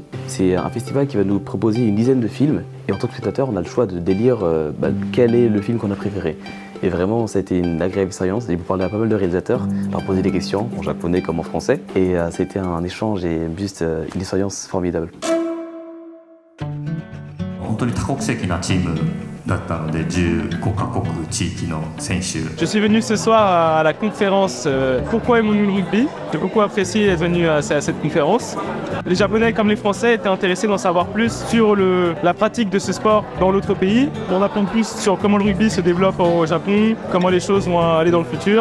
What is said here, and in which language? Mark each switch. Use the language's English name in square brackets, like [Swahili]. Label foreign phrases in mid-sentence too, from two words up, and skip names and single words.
[French] C'est un festival qui va nous proposer une dizaine de films et en tant que spectateur, on a le choix de délire quel est le film qu'on a préféré. Et vraiment, ça a été une agréable expérience. J'ai pu parler à pas mal de réalisateurs, leur poser des questions en japonais comme en français. Et c'était un échange et juste une expérience formidable. [Japanese] 本当に多国籍なチームだったので15カ国地域の選手。 [French] Je suis venu ce soir à la conférence Pourquoi aimons-nous le rugby. J'ai beaucoup apprécié d'être venu à cette conférence. Les Japonais comme les Français étaient intéressés d'en savoir plus sur la pratique de ce sport dans l'autre pays. On apprend plus sur comment le rugby se développe au Japon, comment les choses vont aller dans le futur.